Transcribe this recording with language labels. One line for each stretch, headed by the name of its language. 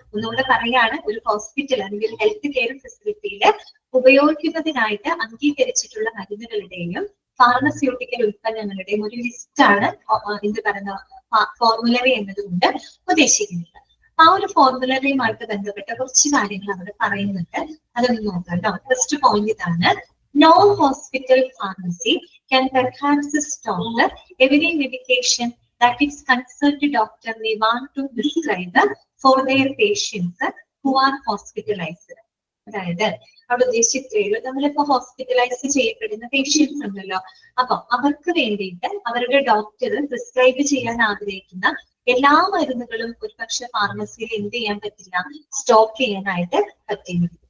Malayalam: ഒന്നുകൂടെ പറയാണ്, ഒരു ഹോസ്പിറ്റൽ അല്ലെങ്കിൽ ഒരു ഹെൽത്ത് കെയർ ഫെസിലിറ്റിയിൽ ഉപയോഗിക്കുന്നതിനായിട്ട് അംഗീകരിച്ചിട്ടുള്ള മരുന്നുകളുടെയും ഫാർമസ്യൂട്ടിക്കൽ ഉൽപ്പന്നങ്ങളുടെയും ഒരു ലിസ്റ്റാണ് എന്ത് പറയുന്ന ഫോർമുലറി എന്നതുകൊണ്ട് ഉദ്ദേശിക്കുന്നത്. ആ ഒരു ഫോർമുലറിയുമായിട്ട് ബന്ധപ്പെട്ട കുറച്ച് കാര്യങ്ങൾ അവിടെ പറയുന്നുണ്ട്. അതൊന്ന് നോക്കാം കേട്ടോ.
English: first point
Malayalam: ഇതാണ്:
English: No hospital pharmacy can perhaps stop every medication that its concerned doctor may want to prescribe for their patients who are hospitalized.
Malayalam: അതായത് അവിടെ ഉദ്ദേശിച്ചത് നമ്മളിപ്പോ ഹോസ്പിറ്റലൈസ് ചെയ്യപ്പെടുന്ന പേഷ്യൻസ് ഉണ്ടല്ലോ, അപ്പൊ അവർക്ക് വേണ്ടിയിട്ട് അവരുടെ ഡോക്ടർ പ്രിസ്ക്രൈബ് ചെയ്യാൻ ആഗ്രഹിക്കുന്ന എല്ലാ മരുന്നുകളും ഒരുപക്ഷെ ഫാർമസിയിൽ എന്ത് ചെയ്യാൻ പറ്റില്ല, സ്റ്റോക്ക് ചെയ്യാനായിട്ട് പറ്റില്ല.